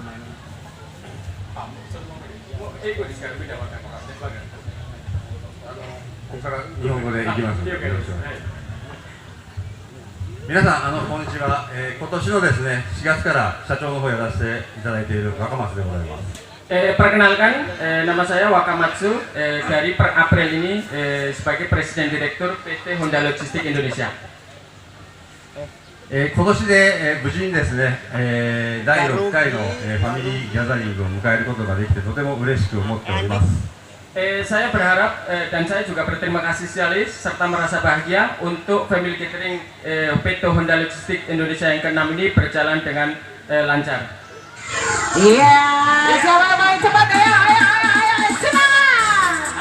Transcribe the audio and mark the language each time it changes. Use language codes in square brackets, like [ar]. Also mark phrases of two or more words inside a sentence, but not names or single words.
[ja] 英語ですから見たわかんない。ここから日本語でいきます。よろしくお願いします。皆さんこんにちは。今年のですね4月から社長の方をやらせていただいている若松でございます。 [id] Perkenalkan, nama saya Wakamatsu. Dari per April ini sebagai Presiden Direktur PT Honda Logistik Indonesia. [ja] 今年で、無事にですね、第6回の、ファミリーギャザリングを迎えることができてとても嬉しく思っております。 [id] Saya berharap dan saya juga berterima kasih sekali serta merasa bahagia untuk Family Gathering PT Honda Logistik Indonesia yang ke-6 ini berjalan dengan lancar. Iya. Siapa yang main cepat? Ayo, semangat.